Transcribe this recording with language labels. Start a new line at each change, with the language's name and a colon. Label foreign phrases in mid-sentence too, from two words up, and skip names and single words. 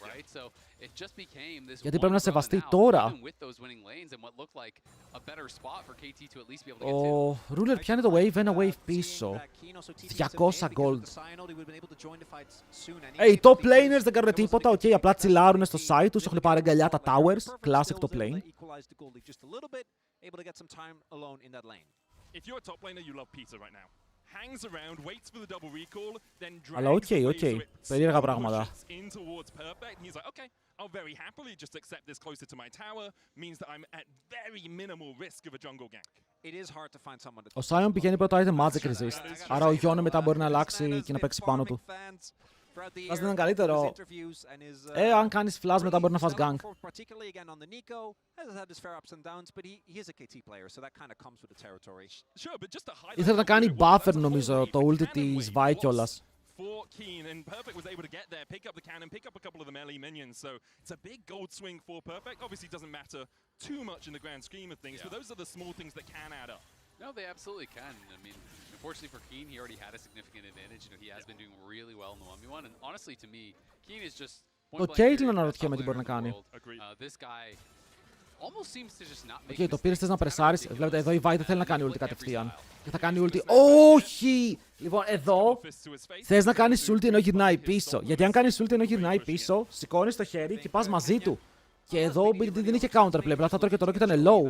Greek: Γιατί πρέπει να σεβαστεί τώρα. Ο Ruler πιάνει το wave, ένα wave πίσω. 200 gold. Οι
English: top laners
Greek: δεν κάνουν τίποτα, απλά τσιλάρουν στο site τους, έχουν πάρει αγκαλιά τα towers, classic
English: top lane. If you're a top laner, you love Peter right now. Hangs around, waits for the double recall, then
Greek: Αλλά οκ, περίεργα πράγματα.
English: in towards perfect. He's like, okay, I'll very happily just accept this closer to my tower. Means that I'm at very minimal risk of a jungle gank. It is hard to find someone
Greek: Ο Sion πηγαίνει πρώτα item Magic Resist. Άρα ο Yone μετά μπορεί να αλλάξει και να παίξει πάνω του. Θα ήταν καλύτερο. Αν κάνεις flash μετά μπορεί να φας gank. Ήθελε να κάνει buffer νομίζω το ulti της Vi κιόλας.
English: For Keen, and Perfect was able to get there, pick up the cannon, pick up a couple of the melee minions, so it's a big gold swing for Perfect. Obviously doesn't matter too much in the grand scheme of things, but those are the small things that can add up. No, they absolutely can. I mean, unfortunately for Keen, he already had a significant advantage. You know, he has been doing really well in the 1v1, and honestly to me, Keen is just
Greek: Το Caitlyn αναρωτιέμαι τι μπορεί να κάνει.
English: This guy almost seems to just not make
Greek: Οκ, το πήρες, θες να πρεσάρεις. Βλέπετε εδώ η Vi δεν θέλει να κάνει ulti κατευθείαν. Και θα κάνει ulti. Όχι! Λοιπόν, εδώ θες να κάνεις ulti ενώ γυρνάει πίσω. Γιατί αν κάνεις ulti ενώ γυρνάει πίσω, σηκώνεις το χέρι και πας μαζί του. Και εδώ ο BDD δεν είχε counterplay, απλά θα τρώει και το rock ήταν low.